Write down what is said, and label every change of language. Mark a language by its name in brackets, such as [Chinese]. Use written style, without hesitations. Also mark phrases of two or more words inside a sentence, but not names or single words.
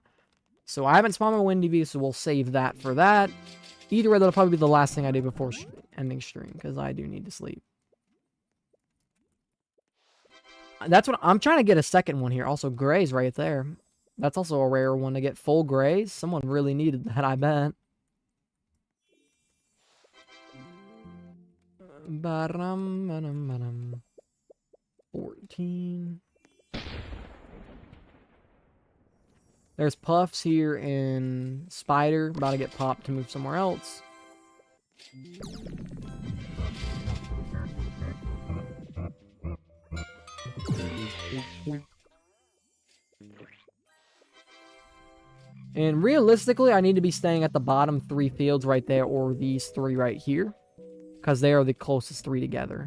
[English] So I haven't spawned a Windy Bee, so we'll save that for that. Either way, that'll probably be the last thing I do before ending stream, because I do need to sleep. That's what I'm trying to get a second one here. Also, Gray's right there. That's also a rare one to get full Grays. Someone really needed that, I bet. Ba-dum, 14. There's Puffs here in Spider. About to get popped to move somewhere else. And realistically, I need to be staying at the bottom 3 fields right there, or these 3 right here, because they are the closest 3 together.